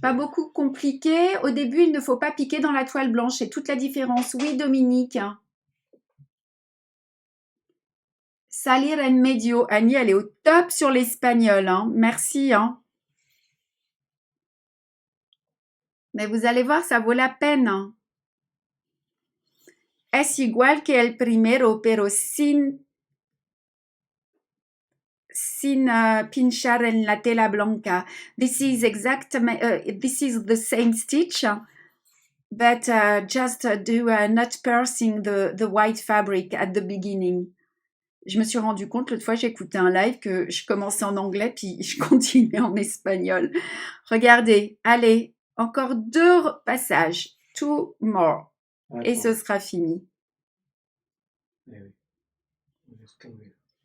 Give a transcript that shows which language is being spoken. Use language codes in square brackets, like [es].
[fr] Pas beaucoup compliqué. Au début, il ne faut pas piquer dans la toile blanche. C'est toute la différence. Oui, Dominique. [es] Salir en medio. [fr] Annie, elle est au top sur l'espagnol. Hein. Merci. Hein. Mais vous allez voir, ça vaut la peine. Hein. [es] Es igual que el primero, pero sin pinchar en la tela blanca. [en] This is this is the same stitch, but just not piercing the white fabric at the beginning. [fr] Je me suis rendu compte l'autre fois, j'écoutais un live que je commençais en anglais puis je continuais en espagnol. Regardez, allez, encore 2 passages, [en] 2 more, [fr] et ce sera fini. Eh oui. On est retombé.